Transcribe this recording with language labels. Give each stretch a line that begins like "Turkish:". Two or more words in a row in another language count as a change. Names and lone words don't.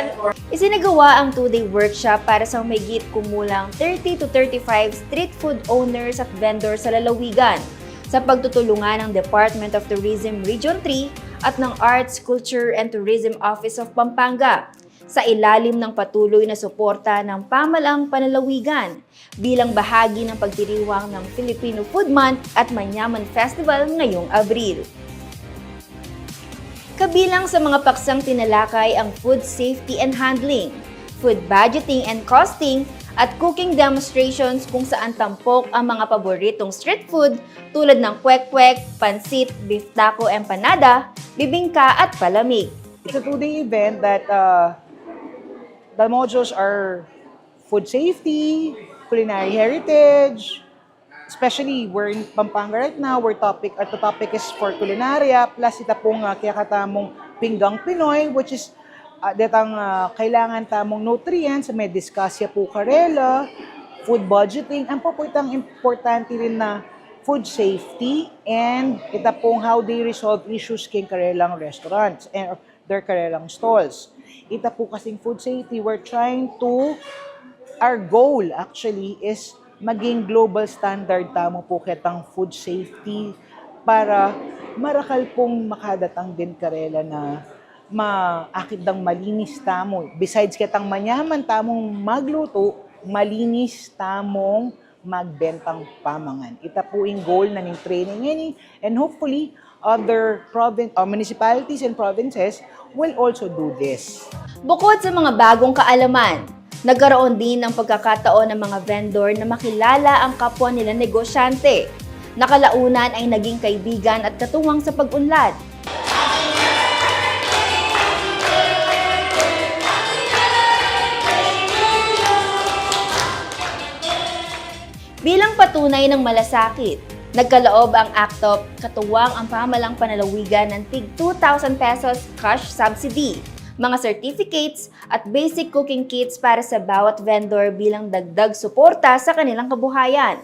Filipino: Isinagawa ang 2-day workshop para sa mahigit kumulang 30 to 35
English: street food owners
Filipino: at vendors sa lalawigan sa pagtutulungan ng Department of Tourism Region 3 at ng Arts, Culture and Tourism Office of Pampanga sa ilalim ng patuloy na suporta ng Pamalaang Panlalawigan bilang bahagi ng pagdiriwang ng Filipino Food Month at Manyaman Festival ngayong Abril. Kabilang sa mga paksang tinalakay ang
English: food safety and handling, food budgeting and costing,
Filipino: at
English: cooking demonstrations
Filipino: kung saan tampok ang mga paboritong
English: street food
Filipino: tulad ng kwek-kwek, pansit,
English: beef taco,
Filipino: empanada, bibingka at palamig.
English: It's a two-day event that the modules are food safety, culinary heritage, especially we're in Pampanga right now, the topic is for culinaria, plus
Pampanga: ita pong kaya katamong pinggang Pinoy,
English: which is
Pampanga: datang kailangan tamong nutrients, may discuss po karela,
English: food budgeting,
Pampanga: ang paputang importante rin na
English: food safety, and
Pampanga: ita pong
English: how they resolve issues
Pampanga: king karelang
English: restaurants and their karelang stalls.
Pampanga: Ita po kasing
English: food safety, our goal actually is
Pampanga: maging
English: global standard
Pampanga: tamo po ketang
English: food safety
Pampanga: para marakal pong makadatang din karela na maakit dang malinis tamo. Besides ketang manyaman tamong magluto, malinis tamong magbentang pamangan. Ita po yung goal na ng training ini,
English: and hopefully other municipalities and provinces will also do this.
Filipino: Bukod sa mga bagong kaalaman, nagkaroon din ng pagkakataon ng mga vendor na makilala ang kapwa nila negosyante. Nakalaunan ay naging kaibigan at katuwang sa pag-unlad. Bilang patunay ng malasakit, nagkaloob ang ACTOP katuwang ang Pamalaang Panlalawigan ng tig 2,000 pesos
English: cash subsidy,
Filipino: mga certificates at
English: basic cooking kits
Filipino: para sa bawat vendor bilang dagdag suporta sa kanilang kabuhayan.